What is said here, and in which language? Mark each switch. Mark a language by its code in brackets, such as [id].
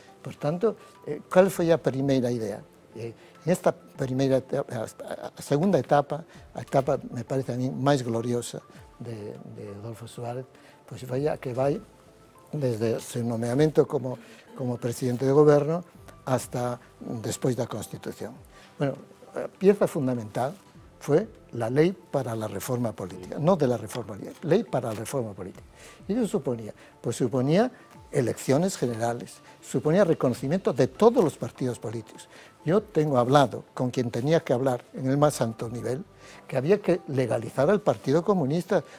[gl] Por tanto, cal foi a primeira idea? En esta primeira etapa, a segunda etapa, a etapa, [es] me parece a mí, [gl] máis gloriosa de Adolfo Suárez, pois vai a que vai desde o seu nomeamento como presidente de goberno hasta despois da Constitución. [es] Bueno, a pieza fundamental fue la ley para la reforma política, no de la reforma política, ley para la reforma política. ¿Y eso suponía? Pues suponía elecciones generales, suponía reconocimiento de todos los partidos políticos. Yo tengo hablado con quien tenía que hablar en el más alto nivel, que había que legalizar al Partido Comunista.